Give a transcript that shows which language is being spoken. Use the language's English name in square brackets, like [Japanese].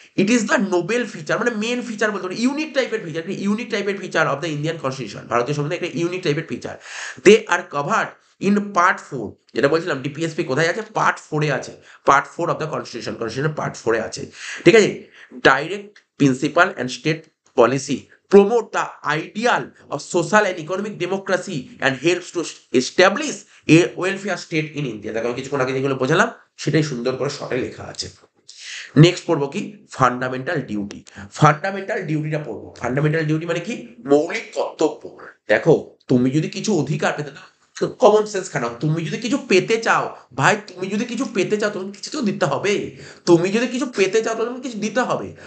[English] it is the noble feature, [Bangla] মানে main feature বলতে পারি, ইউনিক টাইপের ফিচার, ইউনিক টাইপের feature [English] of the Indian constitution, [Bangla] ভারতীয় সংবিধান একটা ইউনিক টাইপের feature. [English] they are covered in part 4, [Bangla] যেটা বলছিলাম ডিপিএসপি কোথায় আছে, পার্ট 4-এ আছে, part 4 of the constitution part 4-এ আছে, ঠিক আছে। [English] Direct principle and state policy promote the ideal of social and economic democracy and helps to establish a welfare state in India। [Bangla] দেখো আমি কিছুক্ষণ আগে যেগুলো বোঝালাম সেটাই সুন্দর করে শর্টে লেখা আছে। নেক্সট পড়বো কি, ফান্ডামেন্টাল ডিউটি। ফান্ডামেন্টাল ডিউটিটা পড়বো। ফান্ডামেন্টাল ডিউটি মানে কি, মৌলিক কর্তব্য। দেখো তুমি যদি কিছু অধিকার পেতে, কমন সেন্স খারাপ, তুমি যদি কিছু পেতে চাও ভাই, তুমি যদি কিছু পেতে চাও তুমি কিছু তো দিতে হবে, তুমি যদি কিছু পেতে চাও তুমি কিছু দিতে হবে।